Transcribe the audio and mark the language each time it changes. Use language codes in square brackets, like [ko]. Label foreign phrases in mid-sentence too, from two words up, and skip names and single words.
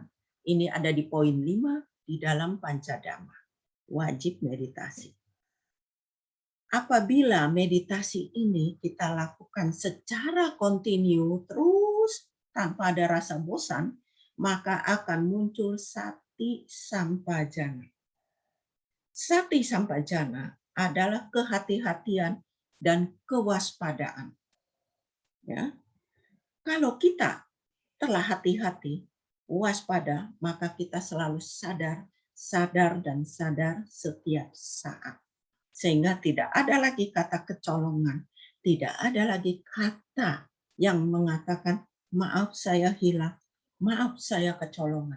[id] Ini ada di poin 5 di dalam Pancadhamma. Wajib meditasi. Apabila meditasi ini kita lakukan secara kontinu terus tanpa ada rasa bosan, maka akan muncul [pi] sati sampajana. Sati sampajana [id] adalah kehati-hatian dan kewaspadaan. Ya. Kalau kita telah hati-hati, waspada, maka kita selalu sadar dan sadar setiap saat. Sehingga tidak ada lagi kata kecolongan, tidak ada lagi kata yang mengatakan maaf saya hilang, maaf saya kecolongan.